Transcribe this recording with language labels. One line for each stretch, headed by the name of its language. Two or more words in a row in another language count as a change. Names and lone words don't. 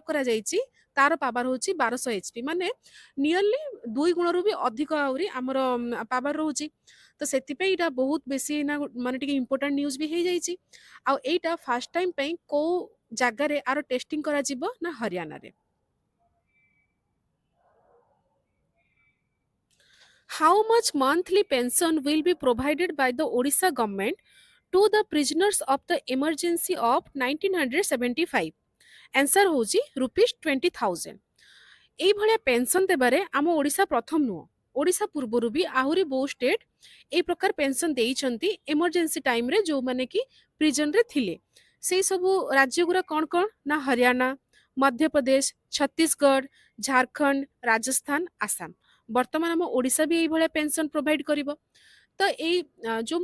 Odia: କରାଯାଇଛି ତାର ପାୱାର ହେଉଛି 1200 HP ମାନେ ନିୟରଲି 2 ଗୁଣରୁ ବି ଅଧିକ ଆହୁରି ଆମର ପାୱାର ରହୁଛି ତ ସେଥିପାଇଁ ଏଇଟା ବହୁତ ବେଶୀ ନା ମାନେ ଟିକେ
English: important news
Odia: ବି ହେଇଯାଇଛି ଆଉ ଏଇଟା
English: first time
Odia: ପାଇଁ କୋଉ ଜାଗାରେ ଆର ଟେଷ୍ଟିଂ କରାଯିବ ନା ହରିୟାଣାରେ
English: How much monthly pension will be provided by the Odisha government to the prisoners of the emergency of 1975?
Odia: Answer ହେଉଛି ₹20,000 এইଭଳିଆ ପେନସନ ଦେବାରେ ଆମ ଓଡ଼ିଶା ପ୍ରଥମ ନୁହଁ ଓଡ଼ିଶା ପୂର୍ବରୁ ବି ଆହୁରି ବହୁ ଷ୍ଟେଟ୍ ଏଇ ପ୍ରକାର ପେନସନ ଦେଇଛନ୍ତି
English: emergency timeରେ
Odia: ଯୋଉମାନେ କି ପ୍ରିଜନରେ ଥିଲେ ସେଇ ସବୁ ରାଜ୍ୟଗୁଡ଼ା କ'ଣ କ'ଣ ନା ହରିୟାଣା ମଧ୍ୟପ୍ରଦେଶ ଛତିଶଗଡ଼ ଝାରଖଣ୍ଡ ରାଜସ୍ଥାନ ଆସାମ ବର୍ତ୍ତମାନ ଆମ ଓଡ଼ିଶା ବି ଏଇଭଳିଆ ପେନସନ ପ୍ରୋଭାଇଡ କରିବ ତ ଏଇ ଯୋଉ